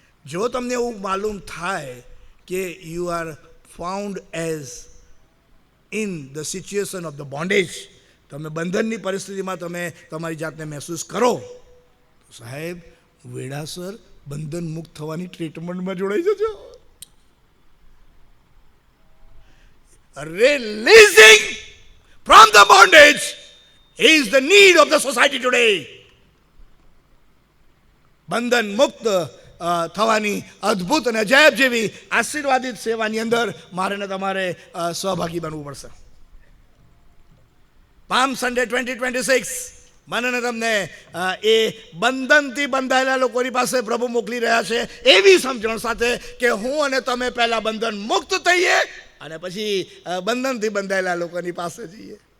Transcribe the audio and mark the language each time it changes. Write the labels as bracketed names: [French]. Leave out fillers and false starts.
[Gujarati] જો તમને એવું માલુમ થાય કે [English] you are found as in the situation of the bondage, [Gujarati] તમે બંધનની પરિસ્થિતિમાં તમે તમારી જાતને મહેસૂસ કરો, તો સાહેબ વેળાસર બંધન મુક્ત થવાની ટ્રીટમેન્ટમાં જોડાઈ જજો. [English] Releasing from the bondage is the need of the society today. [Gujarati] બંધન મુક્ત થવાની અદ્ભુત અને અજાયબ જેવી આશીર્વાદિત સેવાની અંદર મારે ને તમારે સહભાગી બનવું પડશે. પામ સન્ડે 2026 મને ને તમને એ બંધનથી બંધાયેલા લોકોની પાસે પ્રભુ મોકલી રહ્યા છે, એવી સમજણ સાથે કે હું અને તમે પહેલા બંધન મુક્ત થઈએ અને પછી બંધનથી બંધાયેલા લોકોની પાસે જઈએ.